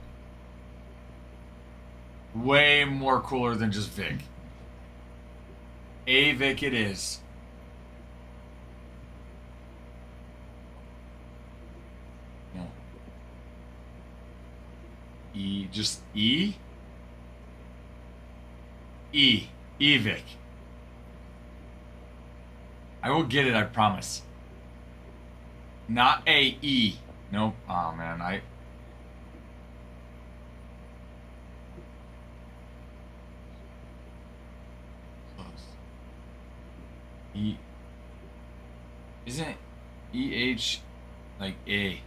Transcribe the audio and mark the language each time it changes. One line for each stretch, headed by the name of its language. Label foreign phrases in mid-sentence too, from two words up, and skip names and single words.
English: Way more cooler than just Vic. Avik it is. E, just E? E. Evic. I will get it, I promise. Not A, E. Nope. Oh, man, Close. E. Isn't E-H like A?